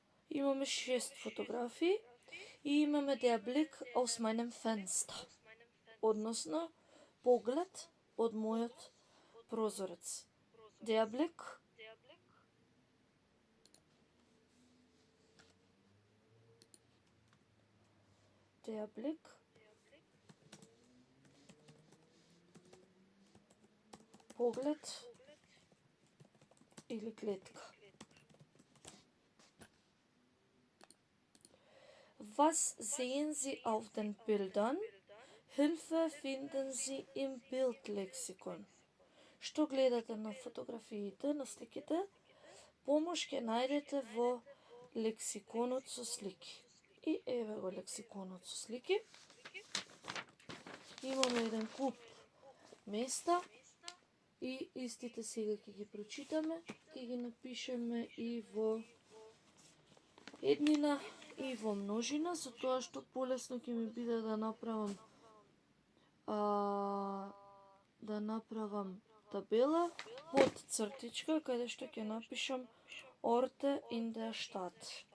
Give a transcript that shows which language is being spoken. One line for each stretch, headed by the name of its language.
Macedonian: Имаме 6 фотографии и имаме
German: der Blick aus meinem Fenster.
Macedonian: Односно, поглед од мојот прозорец.
German: Der Blick
Macedonian: поглед или клетка.
German: Was sehen Sie auf den Bildern? Hilfe finden Sie im Bildlexikon.
Macedonian: Што гледате на фотографиите, на сликите? Помош ќе најдете во лексиконот со слики. И еве го лексиконот со слики. Имаме еден куп места и истите сега ќе ги прочитаме, ќе ги напишеме и во еднина и во множина, со тоа што полесно ќе ми биде да направам табела под цртичка, каде што ќе напишам
German: Orte in der Stadt.